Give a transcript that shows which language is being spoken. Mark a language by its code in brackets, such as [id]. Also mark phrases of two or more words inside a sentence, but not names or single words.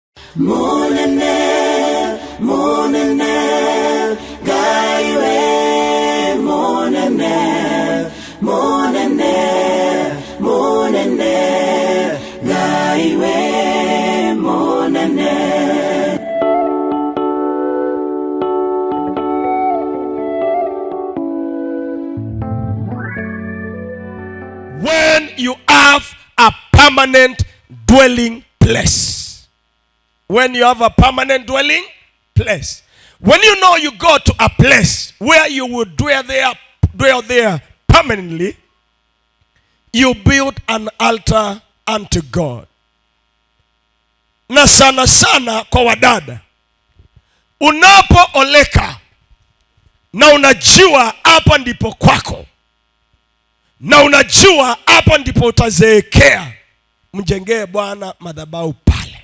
[ln] Monene, monene, gaiwe, monene, monene, monene, gaiwe, monene. [en] When you have a permanent dwelling place. When you have a permanent dwelling place. When you know you go to a place where you will dwell there permanently, you build an altar unto God. [sw] Na sana sana kwa wadada, unapooleka na unajua hapa ndipo kwako, na unajua hapa ndipo utazeekea, mjengee Bwana madhabahu pale.